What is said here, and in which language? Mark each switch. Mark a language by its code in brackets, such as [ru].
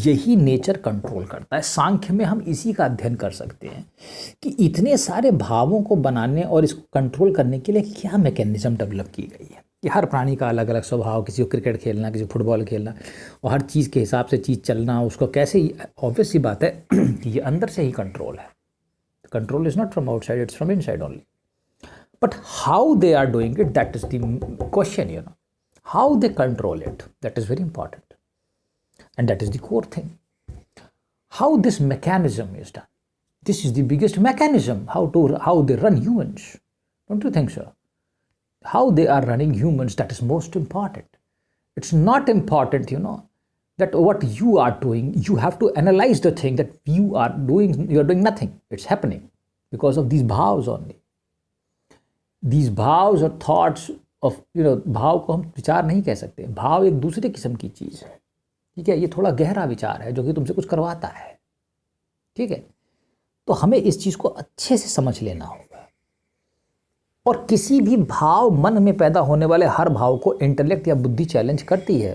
[hi] यही nature control करता है। सांख्य में हम इसी का अध्ययन कर सकते हैं कि इतने सारे भावों को बनाने और इसको कंट्रोल करने के लिए क्या मैकेनिज्म डेवलप की गई है कि हर प्राणी का अलग अलग स्वभाव, किसी को क्रिकेट खेलना, किसी को फुटबॉल खेलना, और हर चीज़ के हिसाब से चीज़ चलना, उसको कैसे। ऑब्वियस सी बात है कि ये अंदर से ही कंट्रोल है। [en] Control is not from outside, it's from inside only. But how they are doing it, that is the question, How they control it, that is very important. And that is the core thing. How this mechanism is done. This is the biggest mechanism, how they run humans. Don't you think so? How they are running humans, that is most important. It's not important, that what you are doing, you have to analyze the thing that you are doing nothing. It's happening because of these bhavs only. These bhavs or thoughts of, [hi] भाव को हम विचार नहीं कह सकते। भाव एक दूसरे किस्म की चीज़ है। ठीक है। ये थोड़ा गहरा विचार है जो कि तुमसे कुछ करवाता है। ठीक है। तो हमें इस चीज़ को अच्छे से समझ लेना होगा। और किसी भी भाव, मन में पैदा होने वाले हर भाव को इंटेलेक्ट या बुद्धि चैलेंज करती है।